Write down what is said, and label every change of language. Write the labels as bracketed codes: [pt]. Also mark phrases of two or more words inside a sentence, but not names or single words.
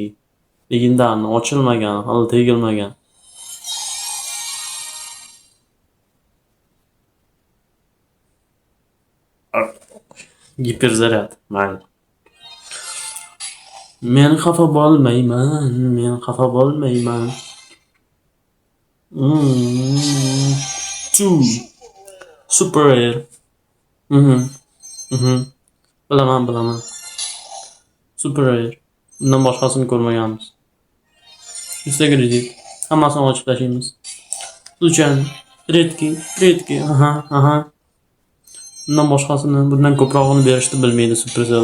[uz] Legendarni ochilmagan, hali tegilmagan. Giperzaryad, mayli. Men xafa bo'lmayman. Two. Super Air. Bilaman. Super Air. Bundan boshqasini ko'rmaganmiz. Instagram. Hammasini ochib tashlaymiz. Luchan, Redki. Aha. Bundan ko'prog'ini berishni bilmaydi Supercell.